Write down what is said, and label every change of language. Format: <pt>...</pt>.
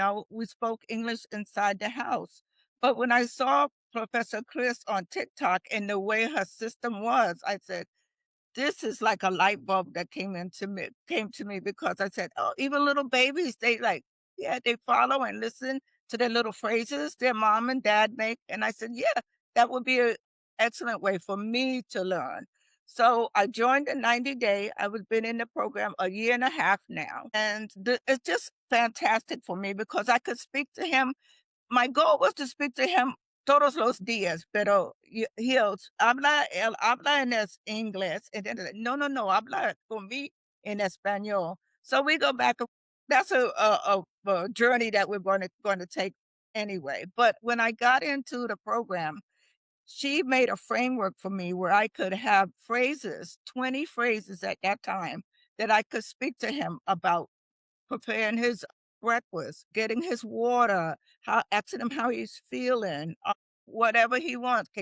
<en>We spoke English inside the house. But when I saw Professor Chris on TikTok and the way her system was, I said, this is like a light bulb that came to me because I said, oh, even little babies, they follow and listen to the little phrases their mom and dad make. And I said, yeah, that would be an excellent way for me to learn. So I joined the 90-day. I was been in the program a year and a half now. And it's just fantastic for me because I could speak to him. My goal was to speak to him</en> <es>todos los días, pero él habla en inglés.</es> <en>And then,</en> <es>no, no, no, habla con mí en español.</es> <en>So we go back. That's a journey that we're going to take anyway. But when I got into the program, she made a framework for me where I could have phrases, 20 phrases at that time that I could speak to him about preparing his breakfast, getting his water, asking him how he's feeling, whatever he wants.</en>